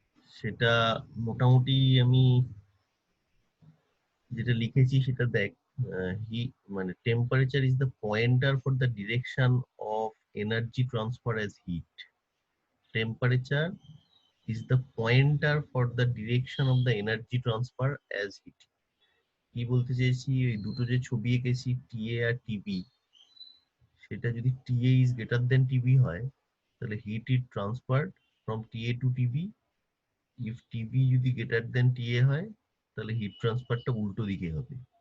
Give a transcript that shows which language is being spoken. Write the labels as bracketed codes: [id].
[bn] সেটা মোটামুটি আমি যেটা লিখেছি সেটা দেখ, হি মানে [en] Temperature is the pointer for the direction of energy transfer as heat. টেম্পারেচার is the pointer for the direction of the energy transfer as heat। [bn] কি বলতে চাইছি, এই দুটো যে ছবি এঁকেছি টিএ আর টিবি, সেটা যদি TA [en] is greater then [bn] TB হয় তাহলে [en] Heat is transferred from TA to TB. If TB [bn] যদি [en] greater then TA [bn] হয় তাহলে [en] heat ট্রান্সফারটা [bn] উল্টো দিকে হবে।